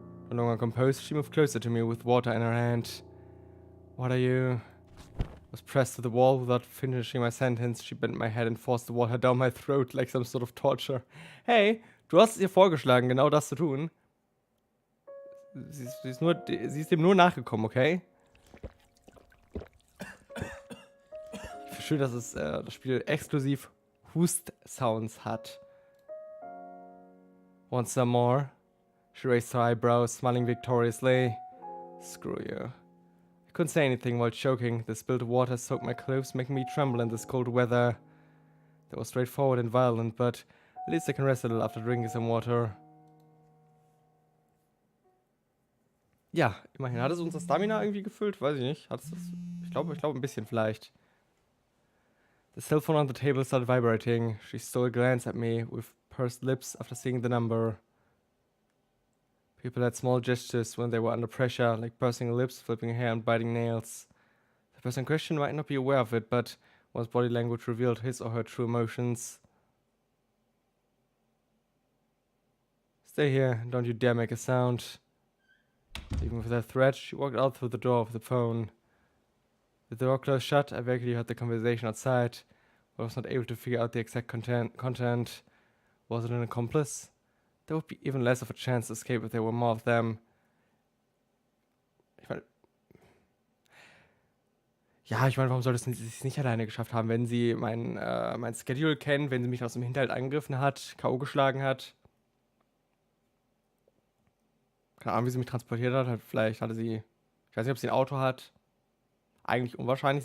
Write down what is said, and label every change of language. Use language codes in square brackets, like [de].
[en] No longer composed, she moved closer to me with water in her hand. What are you? I was pressed to the wall without finishing my sentence. She bent my head and forced the water down my throat like some sort of torture. [de] Hey, du hast es ihr vorgeschlagen, genau das zu tun. Sie ist dem nur nachgekommen, okay? Ich finde schön, dass es das Spiel exklusiv Hust-Sounds hat. [en] Want some more? She raised her eyebrows, smiling victoriously. Screw you. I couldn't say anything while choking. The spilled water soaked my clothes, making me tremble in this cold weather. That was straightforward and violent, but at least I can rest a little after drinking some water. [de] Ja, immerhin. Hat es unser Stamina irgendwie gefüllt? Weiß ich nicht. Hat es das? Ich glaube ein bisschen vielleicht. [en] The cell phone on the table started vibrating. She stole a glance at me with pursed lips after seeing the number. People had small gestures when they were under pressure, like pursing lips, flipping hair, and biting nails. The person in question might not be aware of it, but one's body language revealed his or her true emotions. Stay here, don't you dare make a sound. Even with that threat, she walked out through the door of the phone. The door closed shut, I vaguely heard the conversation outside, but I was not able to figure out the exact content. Was it an accomplice? There would be even less of a chance to escape if there were more of them. [de] Ich meine, warum sollte sie es nicht alleine geschafft haben, wenn sie mein Schedule kennt, wenn sie mich aus dem Hinterhalt angegriffen hat, K.O. geschlagen hat? Keine Ahnung, wie sie mich transportiert hat. Vielleicht hatte sie, ich weiß nicht, ob sie ein Auto hat. Eigentlich unwahrscheinlich.